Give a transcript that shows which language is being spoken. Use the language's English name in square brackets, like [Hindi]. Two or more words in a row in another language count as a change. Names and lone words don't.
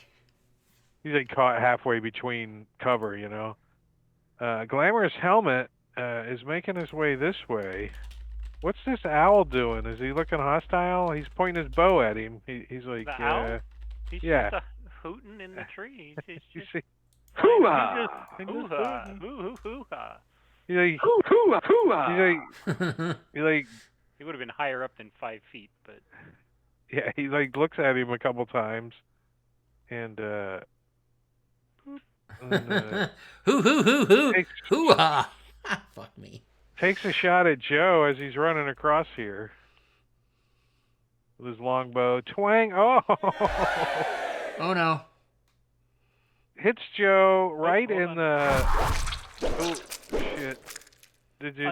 [English] He's like caught halfway between cover, you know. Glamorous Helmet is making his way this way. What's this owl doing? Is he looking hostile? He's pointing his bow at him. He's like, The owl? He's yeah. just hooting in the tree. He's You just see? hoo-ha! He just- Hoo-ha! Hoo-hoo-hoo-ha! He's like, he's like, He would have been higher up than 5 feet, but yeah, he like looks at him a couple times, and Hoo hoo hoo hoo takes, hoo ha! Fuck me. takes a shot at Joe as he's running across here with his longbow. Twang! Oh, Oh no. hits Joe right hold in on. the. Oh shit! Did you?